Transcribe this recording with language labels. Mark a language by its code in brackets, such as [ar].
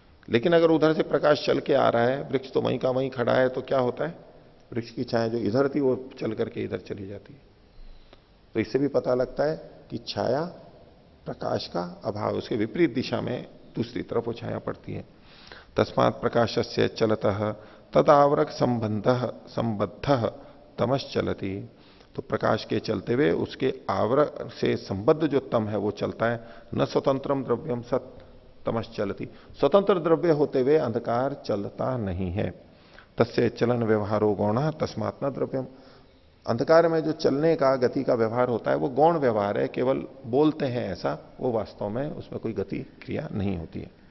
[hi] लेकिन अगर उधर से प्रकाश चल के आ रहा है, वृक्ष तो वहीं का वहीं खड़ा है, तो क्या होता है, वृक्ष की छाया जो इधर थी वो चल करके इधर चली जाती है। तो इससे भी पता लगता है कि छाया प्रकाश का अभाव, उसके विपरीत दिशा में दूसरी तरफ वो छाया पड़ती है। [sa] तस्मात् प्रकाशस्य चलतः तदावरक संबद्ध तमश्चलति। [hi] तो प्रकाश के चलते हुए उसके आवरक से संबद्ध जो तम है वो चलता है। [sa] न स्वतंत्रम द्रव्यम सत तमश्चलति, [hi] स्वतंत्र द्रव्य होते हुए अंधकार चलता नहीं है। [sa] तस्य चलन व्यवहारो गौण तस्मात् न द्रव्यम, [hi] अंधकार में जो चलने का गति का व्यवहार होता है वो गौण व्यवहार है, केवल बोलते हैं ऐसा, वो वास्तव में उसमें कोई गति क्रिया नहीं होती है।